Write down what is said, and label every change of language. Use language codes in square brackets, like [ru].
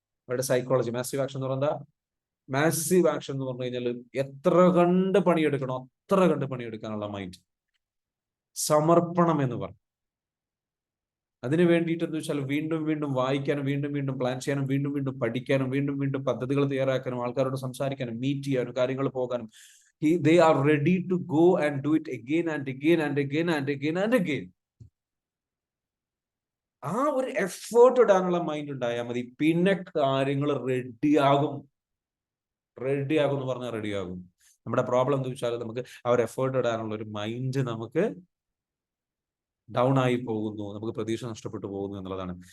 [ml] അവരുടെ psychology massive action എന്ന് പറഞ്ഞാൽ, മാസീവ് ആക്ഷൻ എന്ന് പറഞ്ഞു കഴിഞ്ഞാൽ എത്ര കണ്ട് പണിയെടുക്കണോ അത്ര കണ്ട് പണിയെടുക്കാനുള്ള മൈൻഡ്, സമർപ്പണം എന്ന് പറഞ്ഞു. അതിന് വേണ്ടിയിട്ട് എന്താ വെച്ചാൽ വീണ്ടും വായിക്കാനും, വീണ്ടും പ്ലാൻ ചെയ്യാനും, വീണ്ടും പഠിക്കാനും, വീണ്ടും പദ്ധതികൾ തയ്യാറാക്കാനും, ആൾക്കാരോട് സംസാരിക്കാനും, മീറ്റ് ചെയ്യാനും, കാര്യങ്ങൾ പോകാനും. [en] They are ready to go and do it again and again. [ml] ആ ഒരു എഫേർട്ട് ഇടാനുള്ള മൈൻഡ് ഉണ്ടായാൽ മതി. പിന്നെ കാര്യങ്ങൾ റെഡിയാകും എന്ന് പറഞ്ഞാൽ റെഡിയാകും. നമ്മുടെ പ്രോബ്ലം എന്താ വെച്ചാൽ, നമുക്ക് ആ ഒരു എഫേർട്ട് ഇടാനുള്ള ഒരു മൈൻഡ് നമുക്ക് ഡൗൺ ആയി പോകുന്നു, നമുക്ക് പ്രതീക്ഷ നഷ്ടപ്പെട്ടു പോകുന്നു എന്നുള്ളതാണ്.